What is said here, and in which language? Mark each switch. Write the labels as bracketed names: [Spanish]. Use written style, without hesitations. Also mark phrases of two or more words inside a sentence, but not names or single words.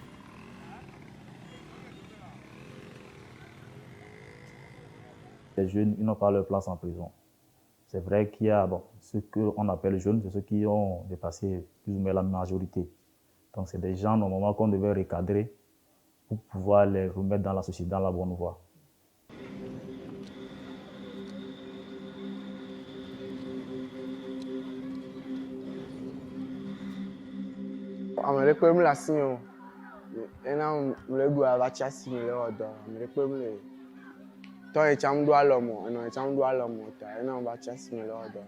[French] Les jeunes, ils n'ont pas leur place en prison. C'est vrai qu'il y a ceux qu'on appelle jeunes, c'est ceux qui ont dépassé plus ou moins la majorité. Donc c'est des gens normalement qu'on devait recadrer pour pouvoir les remettre dans la société, dans la bonne voie. [Ewe] Amere kpem le asi o, ena mle du avatsi asi me le wɔdɔ, amere kpem le tɔ etsam do alɔmɔ, enɔ etsam do alɔmɔ ta, ena avatsi asi me le wɔdɔ.